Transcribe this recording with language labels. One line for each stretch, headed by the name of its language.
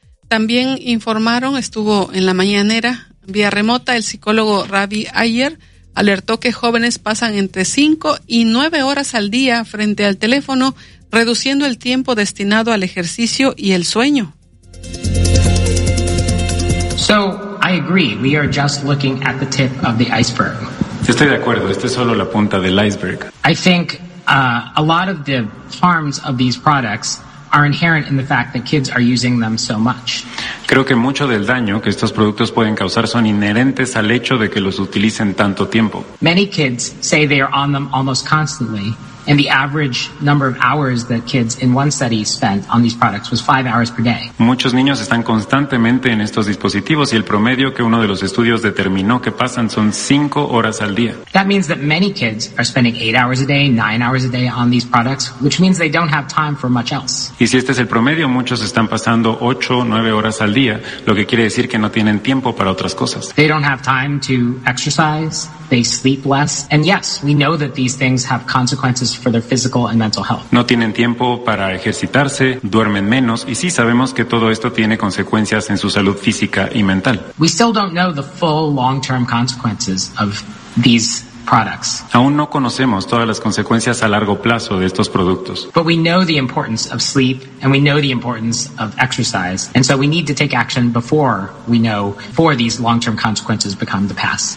Spanish: También informaron, estuvo en la mañanera, vía remota, el psicólogo Ravi Ayer alertó que jóvenes pasan entre 5 y 9 horas al día frente al teléfono, reduciendo el tiempo destinado al ejercicio y el sueño.
English: So, I agree, we are just looking at the tip of the iceberg.
Spanish: Yo estoy de acuerdo, esto es solo la punta del iceberg.
English: I think a lot of the harms of these products are inherent in the fact that kids are using them so much.
Spanish: Creo que mucho del daño que estos productos pueden causar son inherentes al hecho de que los utilicen tanto tiempo.
English: Many kids say they are on them almost constantly, and the average number of hours that kids in one study spent on these products was 5 hours per day.
Spanish: Muchos niños están constantemente en estos dispositivos y el promedio que uno de los estudios determinó que pasan son 5 horas al día.
English: That means that many kids are spending 8 hours a day, 9 hours a day on these products, which means they don't have time for much else.
Spanish: Y si este es el promedio, muchos están pasando 8 o 9 horas al día, lo que quiere decir que no tienen tiempo para otras cosas.
English: They don't have time to exercise. They sleep less. And yes, we know that these things have consequences for their physical and mental health.
Spanish: No tienen tiempo para ejercitarse, duermen menos, y sí sabemos que todo esto tiene consecuencias en su salud física y mental.
English: We still don't know the full long-term consequences of these products.
Spanish: Aún no conocemos todas las consecuencias a largo plazo de estos productos.
English: But we know the importance of sleep and we know the importance of exercise. And so we need to take action before these long-term consequences become the past.